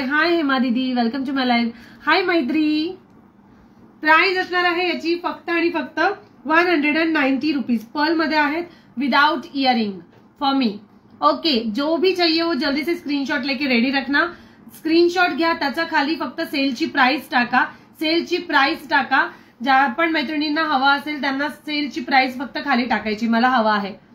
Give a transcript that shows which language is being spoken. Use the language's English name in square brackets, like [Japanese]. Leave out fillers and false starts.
[English] Hi Hema दीदी, welcome to my live. [Marathi] हाय मैत्री. Price असणार आहे याची फक्त आणि फक्त 190 रुपीज. पर्ल मध्ये आहेत, [English] Without earring for me. [Hindi] Okay, जो भी चाहिए वो जल्दी से स्क्रीनशॉट लेके रेडी रखना. [Marathi] स्क्रीनशॉट घ्या, त्याच्या खाली फक्त सेलची प्राइस टाका, सेलची प्राइस टाका. ज्या पण मैत्रिणींना हवा असेल त्यांना सेलची प्राइस फक्त खाली टाकायची, मला हवा आहे.